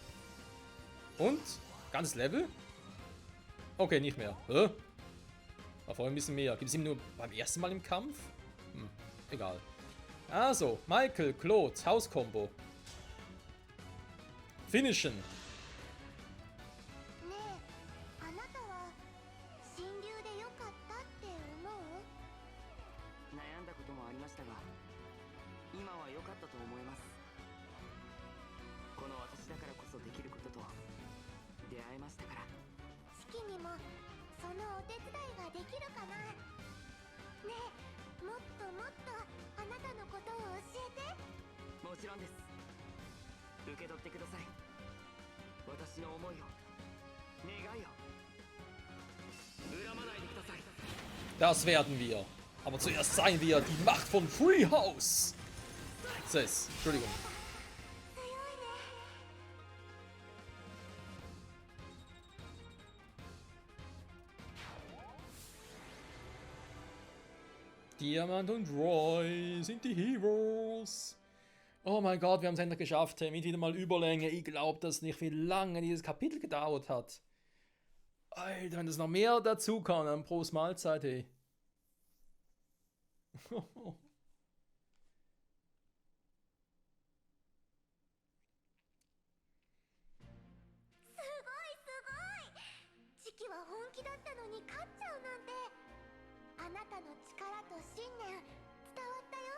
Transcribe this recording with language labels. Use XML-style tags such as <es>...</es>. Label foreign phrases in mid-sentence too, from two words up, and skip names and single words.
<de>Und? Ganzes Level? Okay, nicht mehr. Hä? War vorhin ein bisschen mehr. Gibt es ihn nur beim ersten Mal im Kampf? Hm, egal. Also, Michael, Claude, Hauskombo. Finishen.</de> <ja>ねえ、あなたは神竜でよかったって思う？悩んだこともありましたが、今は良かったと思います。この私だからこそできることと出会えましたから。月にもそのお手伝いができるかな？ねえ、もっともっとあなたのことを教えて。もちろんです。受け取ってください。私の思いを、願いを。恨まないでください。</ja> <de>Das werden wir. Aber zuerst seien wir die Macht von Treehouse. Sis, Entschuldigung.</de> <ja>強いね。</ja> <de>Diamant und Roy sind die Heroes. Oh mein Gott, wir haben es endlich geschafft. Hey, mit wieder mal Überlänge. Ich glaube das nicht, wie lange dieses Kapitel gedauert hat. Alter, wenn das noch mehr dazu kann, dann Prost Mahlzeit, hey.</de> <ja>チキは本気だったのに勝っちゃうなんて。あなたの力と信念伝わったよ。</ja>